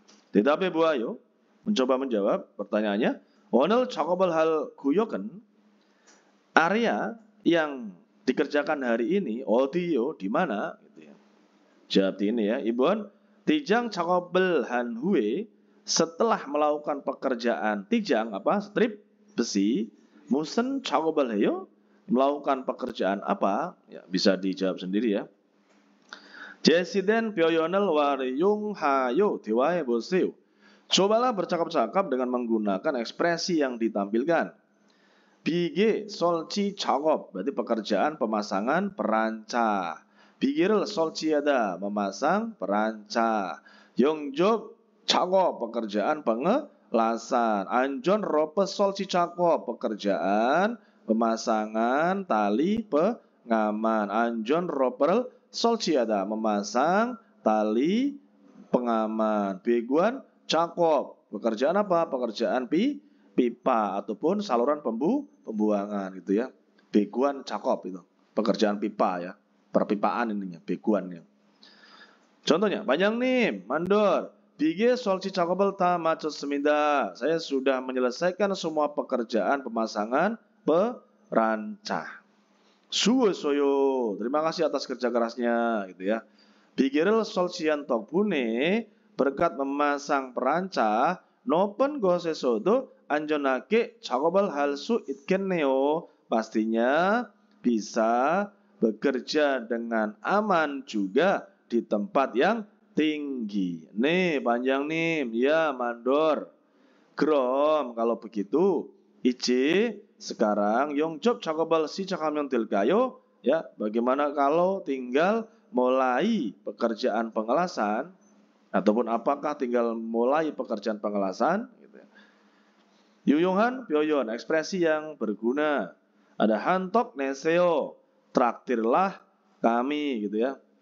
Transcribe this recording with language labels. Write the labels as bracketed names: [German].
[Indonesian] Tetapi Bu Ayu mencoba menjawab pertanyaannya. [Korean] 오늘 작업을 할 구역은, [Indonesian] area yang dikerjakan hari ini [Korean] 어디요? [Indonesian] Di mana? Gitu ya. Jawab ini ya, Ibu. Tijang [Korean] 작업을 한 후에, [Indonesian] setelah melakukan pekerjaan tijang strip besi, musen [Korean] 작업을 해요? [Indonesian] Melakukan pekerjaan apa? Ya, bisa dijawab sendiri ya. [Korean] 제시된 표현을 활용하여 대화해 보세요. [Indonesian] Cobalah bercakap-cakap dengan menggunakan ekspresi yang ditampilkan. [Korean] 비계 설치 작업 [Indonesian] berarti pekerjaan pemasangan perancah. [Korean] 비계를 설치하다 [Indonesian] memasang perancah. [Korean] 영접 작업 [Indonesian] pekerjaan pengelasan. [Korean] 안전 rope 설치 작업 [Indonesian] pekerjaan pemasangan tali pengaman. [Korean] 안전 rope를 설치하다 [Indonesian] memasang tali pengaman. 배관 작업 pekerjaan apa? Pekerjaan pipa ataupun saluran pembuangan gitu ya. Beguan cakop itu pekerjaan pipa ya, perpipaan ininya beguannya. Contohnya [Korean] 반장님, mandor 비계 설치 작업을 다 마쳤습니다. [Indonesian] Saya sudah menyelesaikan semua pekerjaan pemasangan perancah. [Korean] 수고했어요. [Indonesian] Terima kasih atas kerja kerasnya gitu ya. [Korean] 비계를 설치한 덕분에, [Indonesian] berkat memasang perancah, [Korean] 높은 곳에서도 안전하게 작업을 할 수 있겠네요. [Indonesian] Pastinya bisa bekerja dengan aman juga di tempat yang tinggi. Nih, 반장님, ya mandor. [Korean] 그럼 [Indonesian] kalau begitu, [Korean] 이제 [Indonesian] sekarang [Korean] 용접 작업을 시작하면 될까요? [Indonesian] Ya, bagaimana kalau tinggal mulai pekerjaan pengelasan? Ataupun apakah tinggal mulai pekerjaan pengelasan? Gitu ya. [Korean] 유용한 표현, [Indonesian] ekspresi yang berguna. Ada [Korean] 한턱 내세요, [Indonesian] traktirlah kami gitu ya.